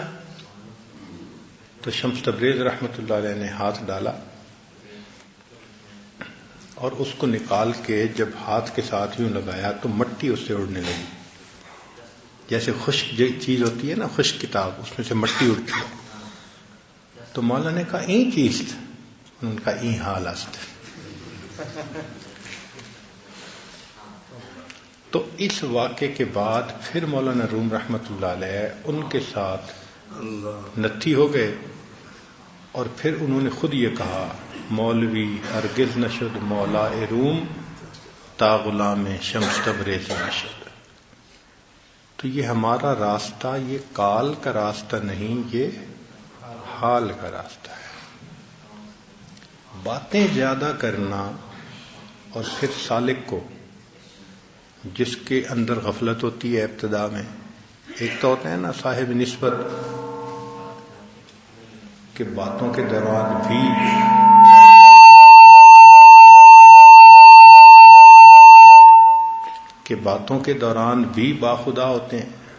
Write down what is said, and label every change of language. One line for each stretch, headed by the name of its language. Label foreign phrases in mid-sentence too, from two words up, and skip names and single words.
Urdu: تو شمس تبریز رحمۃ اللہ علیہ نے ہاتھ ڈالا اور اس کو نکال کے جب ہاتھ کے ساتھ یوں لگایا تو مٹی اس سے اڑنے لگی. جیسے خشک چیز ہوتی ہے نا، خشک کتاب، اس میں سے مٹی اڑتی ہے. تو مولانا نے کہا
Persian: این چیز،
Urdu: انہوں نے کہا
Persian: این حال است.
Urdu: تو اس واقعے کے بعد پھر مولانا روم رحمۃ اللہ علیہ ان کے ساتھ نتھی ہو گئے اور پھر انہوں نے خود یہ کہا
Persian: مولوی ہرگز نشد مولا روم تا غلام شمس تبریز نشد.
Urdu: تو یہ ہمارا راستہ یہ قال کا راستہ نہیں، یہ حال کا راستہ ہے. باتیں زیادہ کرنا اور پھر سالک کو جس کے اندر غفلت ہوتی ہے ابتدا میں، ایک تو ہوتا ہے نا صاحب نسبت کہ باتوں کے دوران بھی باخدا ہوتے ہیں.